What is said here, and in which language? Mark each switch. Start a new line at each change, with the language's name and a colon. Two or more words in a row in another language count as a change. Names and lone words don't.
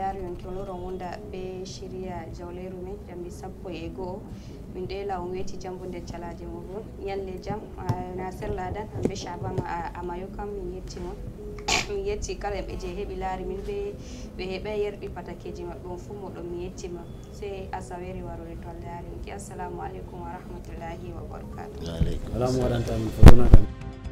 Fula: yaari on tonoron wonda ɓe shirya jawleru men jamdi 1:00 min ɗela on weeti jambo nder calaje muɗum ñalle jam Nasir Ladan hamɓe Chabama Amayo kam min yetti mon mi yetti kala ɓe je heeɓi laari min ɓe heeɓa yerɓi patakeji maɓɓe on fuu moɗon mi yettima sey asawere warore to Allah yaari ki
Arabic: السلام عليكم ورحمة الله وبركاته. وعليكم السلام ورحمة الله وبركاته.